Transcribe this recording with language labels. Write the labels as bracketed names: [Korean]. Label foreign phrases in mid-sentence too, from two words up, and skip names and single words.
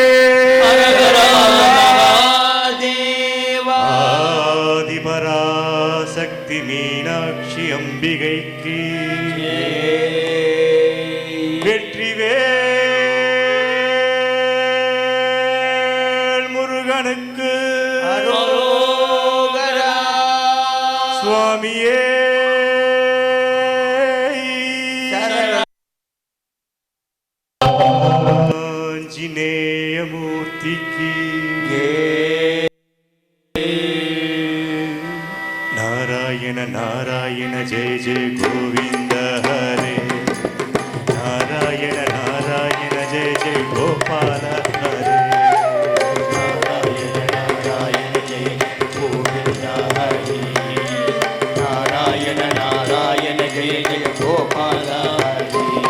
[Hindi] आदिपराशक्ति मीनाक्षी अंबिகை की [Tamil] வெற்றிவேல் முருகனுக்கு அரோகரா [Hindi] சுவாமியே आंजनेय मूर्ति की नारायण नारायण जय जय गोविंद हरे नारायण नारायण जय जय गोपाल हरे नारायण नारायण जय गोविन्द हरे नारायण नारायण जय जय गोपाल हरे